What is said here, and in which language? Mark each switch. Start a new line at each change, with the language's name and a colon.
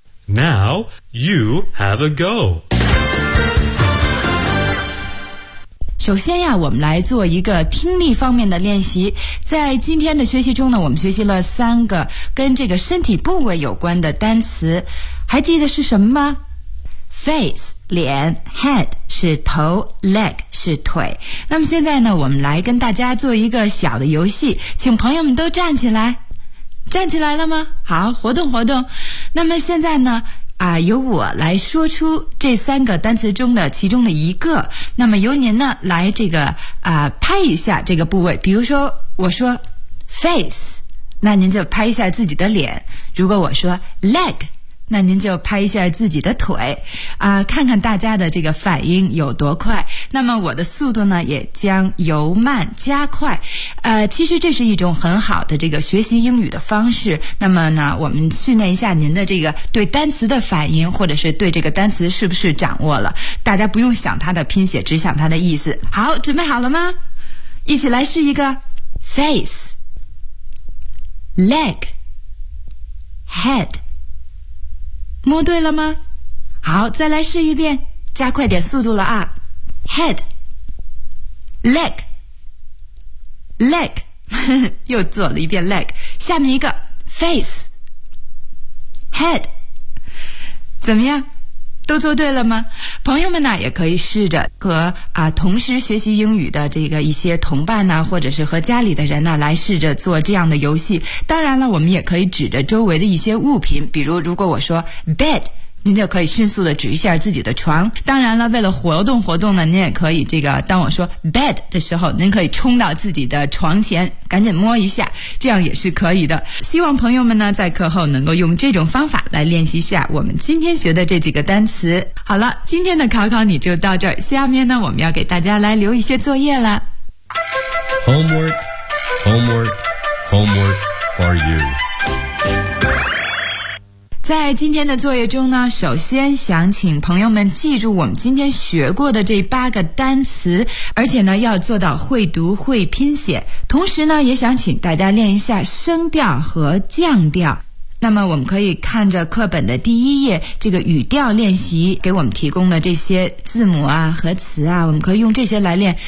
English: Now you have a go。
Chinese: 首先呀，我们来做一个听力方面的练习。在今天的学习中呢，我们学习了三个跟这个身体部位有关的单词，还记得是什么吗？ Face 脸， Head 是头， Leg 是腿。那么现在呢，我们来跟大家做一个小的游戏，请朋友们都站起来。站起来了吗？好，活动活动。那么现在呢由我来说出这三个单词中的其中的一个，那么由您呢来这个拍一下这个部位。比如说我说 face， 那您就拍一下自己的脸；如果我说 leg， 那您就拍一下自己的腿，看看大家的这个反应有多快。那么我的速度呢也将由慢加快，其实这是一种很好的这个学习英语的方式。那么呢我们训练一下您的这个对单词的反应，或者是对这个单词是不是掌握了，大家不用想它的拼写，只想它的意思。好，准备好了吗？一起来试一个
English: face leg head，
Chinese: 摸对了吗？好，再来试一遍，加快点速度了啊。
English: Head, leg, leg，
Chinese: 又做了一遍
English: leg。
Chinese: 下面一个
English: face, head，
Chinese: 怎么样？都做对了吗？朋友们呢，也可以试着和同时学习英语的这个一些同伴呢，或者是和家里的人呢，来试着做这样的游戏。当然了，我们也可以指着周围的一些物品，比如如果我说 bed。您就可以迅速的指一下自己的床。当然了，为了活动活动呢，您也可以这个当我说 bed 的时候，您可以冲到自己的床前赶紧摸一下，这样也是可以的。希望朋友们呢在课后能够用这种方法来练习一下我们今天学的这几个单词。好了，今天的考考你就到这儿，下面呢我们要给大家来留一些作业了。
English: Homework Homework Homework for you。
Chinese: 在今天的作业中呢，首先想请朋友们记住我们今天学过的这八个单词，而且呢要做到会读会拼写。同时呢也想请大家练一下升调和降调。那么我们可以看着课本的第一页，这个语调练习给我们提供的这些字母啊和词啊，我们可以用这些来练。